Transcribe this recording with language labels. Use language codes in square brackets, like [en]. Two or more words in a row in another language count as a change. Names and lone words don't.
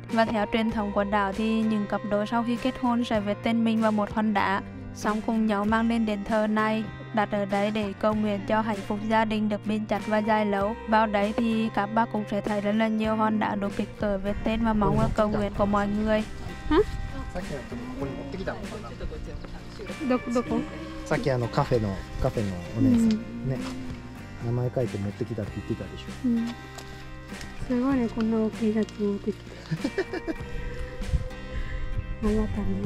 [vi] Và theo truyền thống của đảo thì những cặp đôi sau khi kết hôn sẽ viết tên mình vào một hòn đá, xong cùng nhau mang lên đền thờ này, đặt ở đấy để cầu nguyện cho hạnh phúc gia đình được bền chặt và dài lâu. Vào đấy thì các bác cũng sẽ thấy rất là nhiều hòn đá đủ kích cỡ viết tên và mong ước cầu nguyện của mọi người. [ja] さっきのとこに持ってきたのかな。どこ？さっきカフェのお姉さん、ね、名前書いて持ってきたって言ってたでしょ。すごいね、こんな大きいやつ持ってきて。ありがたいね。